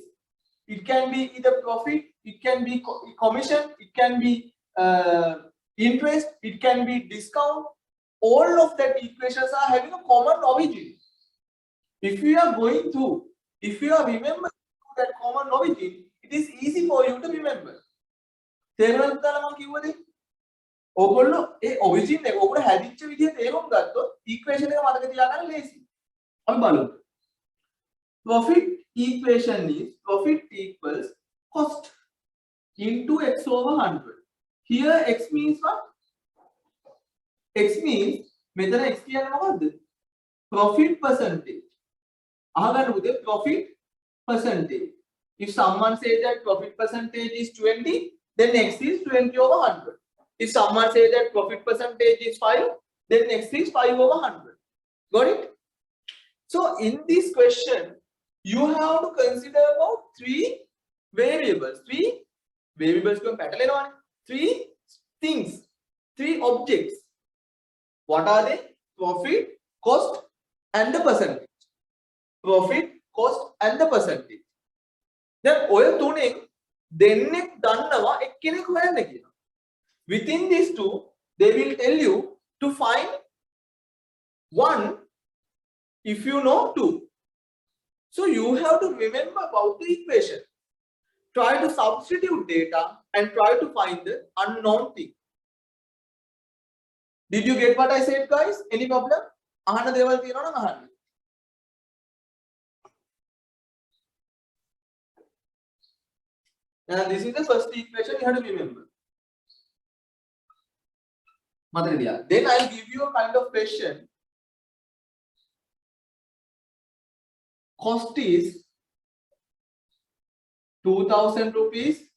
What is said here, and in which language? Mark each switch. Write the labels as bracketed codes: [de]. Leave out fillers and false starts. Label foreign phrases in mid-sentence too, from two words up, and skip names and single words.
[en] It can be either profit, it can be commission, it can be interest, it can be discount. All of that equations are having a common origin. If you are going through, if you are remembering that common origin, it is easy for you to remember. [si] තේරුණාද පුතාලා මම කිව්වද? ඕගොල්ලෝ ඒ origin එක ඕගොල්ලෝ හැදිච්ච විදිහ තේරුම් ගත්තොත් equation එක මතක තියාගන්න ලේසි. අපි බලමු. [en] Profit equation is profit equals cost into x over 100. Here x means what? X means [si] මෙතන x කියන්නේ මොකද්ද? [en] Profit percentage. [si] අහගන්න පුතේ [en] profit percentage. If someone says that profit percentage is 20, then x is 20 over 100. If someone says that profit percentage is 5, then x is 5 over 100. Got it? So in this question, you have to consider about three variables. Three variables can pattern on three things, three objects. What are they? Profit, cost, and the percentage. Profit, cost, and the percentage. [si] Then ඔය තුනෙන් දෙන්නෙක් දන්නවා එක්කෙනෙක් හොයන්න කියලා. [en] Within these two, they will tell you to find one if you know two. So you have to remember about the equation. Try to substitute data and try to find the unknown thing. Did you get what I said, guys? Any problem? [si] අහන්න දේවල් තියෙනවා නම් අහන්න. [en] Now this is the first equation you have to remember. Then I'll give you a kind of question. Cost is 2,000 rupees.